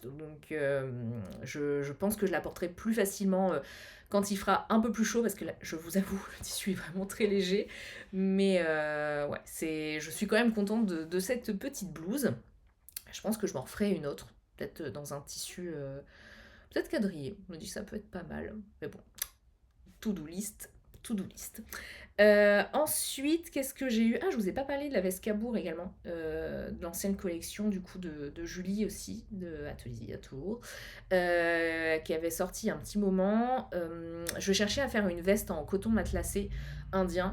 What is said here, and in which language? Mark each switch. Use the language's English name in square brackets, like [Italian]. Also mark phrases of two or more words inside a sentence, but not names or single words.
[French] Donc je pense que je la porterai plus facilement quand il fera un peu plus chaud, parce que là, je vous avoue, le tissu est vraiment très léger. Mais ouais, je suis quand même contente de cette petite blouse. Je pense que je m'en referai une autre, peut-être dans un tissu, peut-être quadrillé. Je me dis que ça peut être pas mal. Mais bon, [English] to-do list, to-do list. [French] Ensuite, qu'est-ce que j'ai eu? Ah, je vous ai pas parlé de la veste Cabourg également, de l'ancienne collection du coup de Julie aussi, de Atelier à Tours, qui avait sorti un petit moment. Je cherchais à faire une veste en coton matelassé indien.